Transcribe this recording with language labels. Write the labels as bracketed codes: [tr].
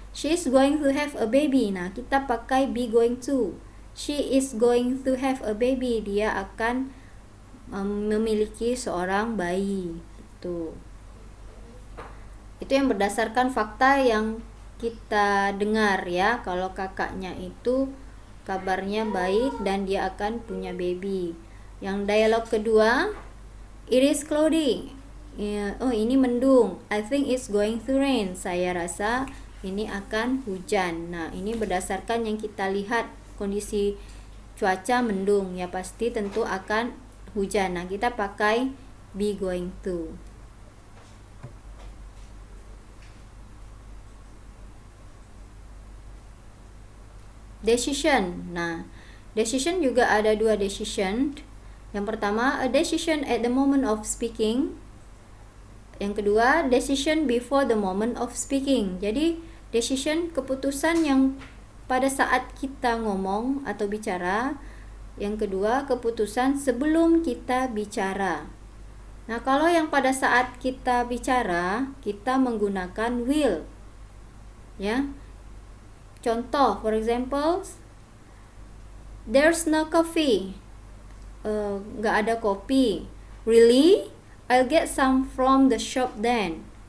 [en] She is going to have a baby. Nah, kita pakai be going to. She is going to have a baby. [id] Dia akan memiliki seorang bayi. Itu yang berdasarkan fakta yang kita dengar, ya. Kalau kakaknya itu kabarnya baik dan dia akan punya baby. [en] Yang dialog kedua, it is cloudy. [id] Oh, ini mendung. [en] I think it's going to rain. [id] Saya rasa ini akan hujan. Nah, ini berdasarkan yang kita lihat kondisi cuaca mendung, ya pasti tentu akan hujan. Nah, kita pakai be going to. Decision. Nah, decision juga ada dua decision. [en] Yang pertama, a decision at the moment of speaking. Yang kedua, decision before the moment of speaking. [id] Jadi, decision keputusan yang pada saat kita ngomong atau bicara. Yang kedua, keputusan sebelum kita bicara. Nah, kalau yang pada saat kita bicara, kita menggunakan will. Ya. [en] Contoh, for example, there's no coffee. Nggak ada kopi. Really? I'll get some from the shop then.